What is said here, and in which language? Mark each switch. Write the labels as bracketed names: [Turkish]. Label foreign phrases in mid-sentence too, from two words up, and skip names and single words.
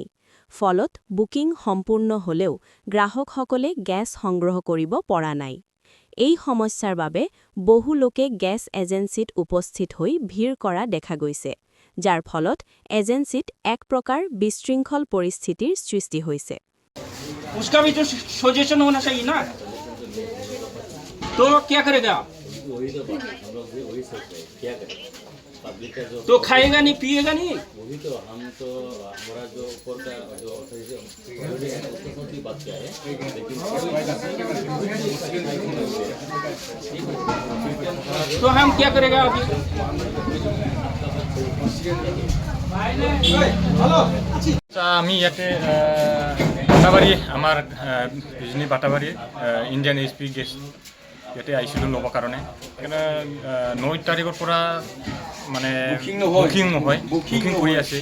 [Assamese] ফলত বুকিং সম্পূৰ্ণ হলেও গ্ৰাহকসকলে গ্যাছ সংগ্ৰহ কৰিব পৰা নাই। এই সমস্যাৰ বাবে বহু লোকে গ্যাছ এজেন্সিত উপস্থিত হৈ ভিৰ কৰা দেখা গৈছে, যাৰ ফলত এজেন্সিত এক প্ৰকাৰ বিশৃংখল পৰিস্থিতিৰ সৃষ্টি হৈছে। [Hindi] उसका भी तो सजेशन होना चाहिए ना, तो क्या करेगा? वही तो बात हम लोग भी वही सोच रहे हैं, क्या करें? पब्लिक का जो तो खाएगा नहीं पिएगा नहीं। वही तो हम तो हमारा जो ऊपर का जो ऑथोरिटी है उसके साथ भी बात किया है, लेकिन तो हम क्या करेगा अभी? [Assamese] আমি ইয়াতে বাটাবাৰী আমাৰ বিজনী বাটাবাৰী ইণ্ডিয়ান HP গেছ ইয়াতে আহিছিলোঁ ল'বৰ কাৰণে। সেইকাৰণে 9 তাৰিখৰ পৰা মানে বুকিং নহয়, বুকিং কৰি আছে।